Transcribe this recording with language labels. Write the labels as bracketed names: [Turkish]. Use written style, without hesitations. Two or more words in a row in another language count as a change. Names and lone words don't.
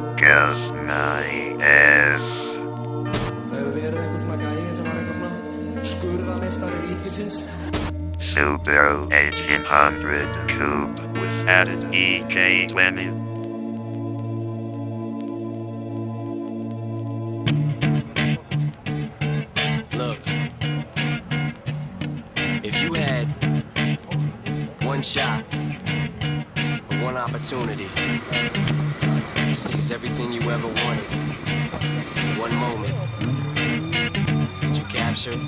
[English] Kiss my ass. [Icelandic] Hefur verið einhver svona gæi sem var eitthvað svona skurðameistari ríkisins? [English] Subaru 1800 Coupe with added EK20. Look, if you had one shot or one opportunity to seize everything you ever wanted in one moment, did you capture it?